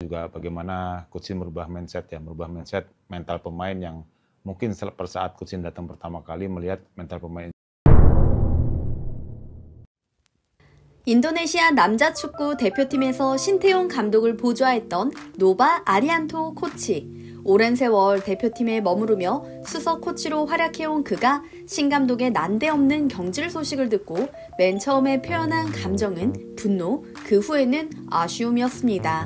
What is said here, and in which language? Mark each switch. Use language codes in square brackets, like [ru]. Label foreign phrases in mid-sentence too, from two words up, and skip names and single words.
[id] juga bagaimana coach merubah mindset mental pemain yang mungkin per saat coach datang pertama kali melihat mental pemain. [ko] 인도네시아 남자 축구 대표팀에서 신태용 감독을 보좌했던 노바 아리안토 코치. 오랜 세월 대표팀에 머무르며 수석 코치로 활약해온 그가 신 감독의 난데없는 경질 소식을 듣고 맨 처음에 표현한 감정은 분노, 그 후에는 아쉬움이었습니다.